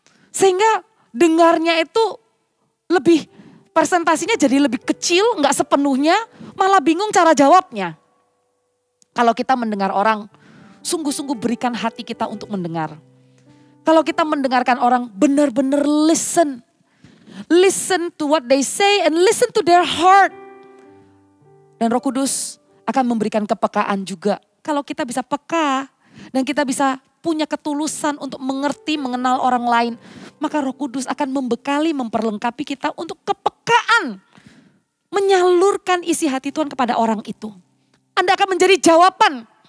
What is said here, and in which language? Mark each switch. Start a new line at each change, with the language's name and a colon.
Indonesian: Sehingga dengarnya itu lebih, presentasinya jadi lebih kecil, gak sepenuhnya, malah bingung cara jawabnya. Kalau kita mendengar orang, sungguh-sungguh berikan hati kita untuk mendengar. Kalau kita mendengarkan orang, benar-benar listen.
English: Listen to what they say and listen to their heart.
Indonesian: Dan Roh Kudus akan memberikan kepekaan juga. Kalau kita bisa peka dan kita bisa punya ketulusan untuk mengerti, mengenal orang lain, maka Roh Kudus akan membekali, memperlengkapi kita untuk kepekaan. Menyalurkan isi hati Tuhan kepada orang itu. Anda akan menjadi jawaban.